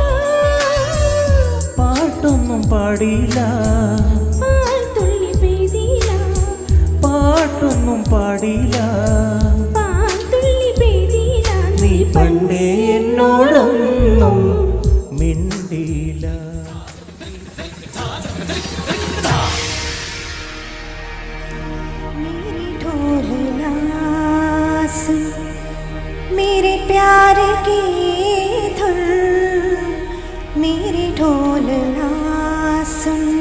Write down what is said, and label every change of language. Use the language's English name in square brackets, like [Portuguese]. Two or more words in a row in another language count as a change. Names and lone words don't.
[Malayalam] പാട്ടൊന്നും പാടിയില്ല, പാൽത്തുള്ളി പെയ്തില്ല, പാട്ടൊന്നും പാടിയില്ല, പാൽത്തുള്ളി പെയ്തില്ല. നീ പണ്ടേ എന്നോടൊന്നും മിണ്ടിയില്ല. [Hindi] मेरी ढोलना सुन, मेरे प्यार की धुन, मेरी ढोलना सुन।